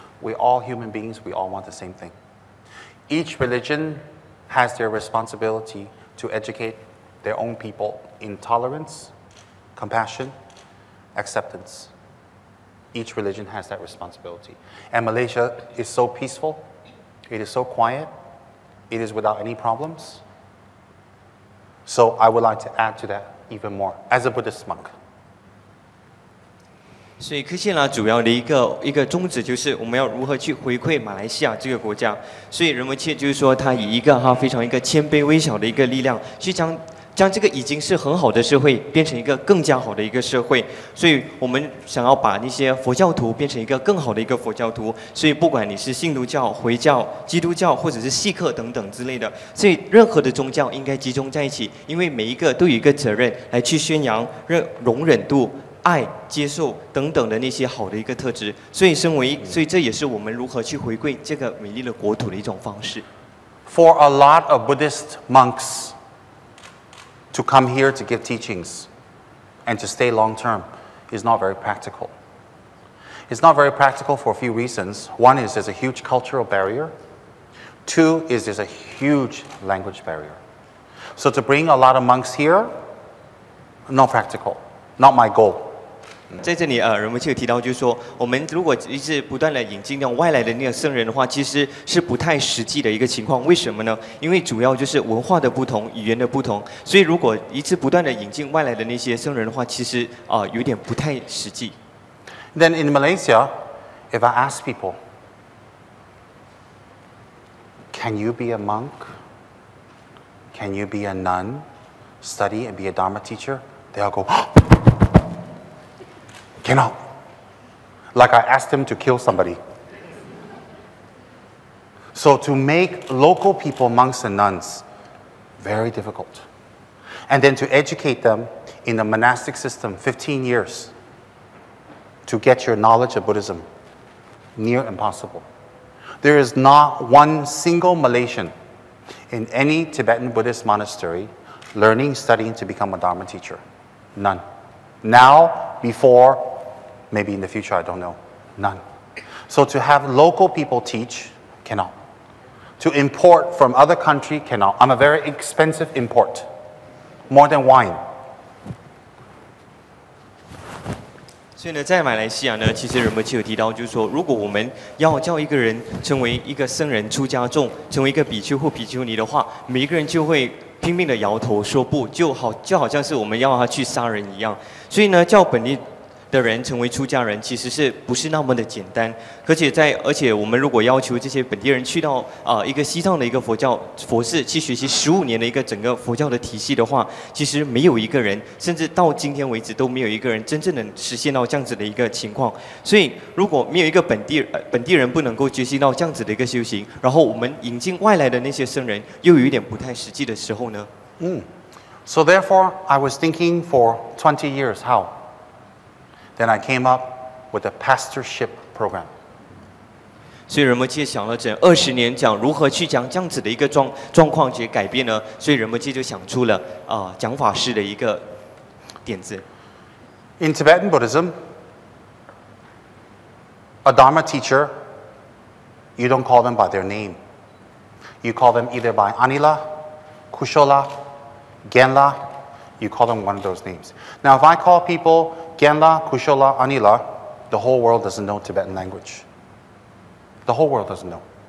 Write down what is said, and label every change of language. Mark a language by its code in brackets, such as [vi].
[en] We're all human beings. We all want the same thing. Each religion has their responsibility to educate their own people in tolerance, compassion, acceptance. Each religion has that responsibility. And Malaysia is so peaceful. It is so quiet. It is without any problems. So I would like to add to that even more as a Buddhist monk. [zh] 所以科谢拉主要的一个宗旨就是我们要如何去回馈马来西亚这个国家。所以仁波切就是说，他以一个非常一个谦卑微小的一个力量，去将这个已经是很好的社会变成一个更加好的一个社会。所以我们想要把那些佛教徒变成一个更好的一个佛教徒。所以不管你是信徒教、回教、基督教或者是锡克等等之类的，所以任何的宗教应该集中在一起，因为每一个都有一个责任来去宣扬容忍度、爱、接受等等的那些好的一个特质。所以这也是我们如何去回馈这个美丽的国土的一种方式。 [en] For a lot of Buddhist monks to come here to give teachings and to stay long term is not very practical. It's not very practical for a few reasons. One is there's a huge cultural barrier. Two is there's a huge language barrier. So to bring a lot of monks here, not practical, not my goal. [zh] 在这里仁波切有提到，就是说，我们如果一直不断的引进那种外来的那个僧人的话，其实是不太实际的一个情况。为什么呢？因为主要就是文化的不同、语言的不同，所以如果一直不断的引进外来的那些僧人的话，其实有点不太实际。 [en] Then in Malaysia, if I ask people, can you be a monk? Can you be a nun, study and be a Dharma teacher? They all go, cannot. Like I asked them to kill somebody. So to make local people monks and nuns, very difficult. And then to educate them in the monastic system, 15 years, to get your knowledge of Buddhism, near impossible. There is not one single Malaysian in any Tibetan Buddhist monastery learning, studying to become a Dharma teacher. None. Now, before, maybe in the future, I don't know. None. So to have local people teach, cannot. To import from other country, cannot. I'm a very expensive import. More than wine. [zh] 所以呢，在马来西亚呢，其实仁波切有提到，就是说，如果我们要叫一个人成为一个僧人、出家众，成为一个比丘或比丘尼的话，每一个人就会拼命的摇头说不，就好像是我们要他去杀人一样。所以呢，叫本地的人成为出家人，其实是不是那么的简单？而且我们如果要求这些本地人去到一个西藏的一个佛寺去学习15年的一个整个佛教的体系的话，其实没有一个人，甚至到今天为止都没有一个人真正能实现到这样子的一个情况。所以如果没有一个本地人不能够学习到这样子的一个修行，然后我们引进外来的那些僧人又有一点不太实际的时候呢 [en] So therefore, I was thinking for 20 years how. Then I came up with a pastorship program. [zh] 所以人们界想了整20年，讲如何去讲这样子的一个状况去改变呢？所以人们界就想出了讲法师的一个点子。 [en] In Tibetan Buddhism, a Dharma teacher, you don't call them by their name. You call them either by Anila, Kushola, Genla. You call them one of those names. Now, if I call people Genla, Kushola, Anila, the whole world doesn't know Tibetan language. The whole world doesn't know.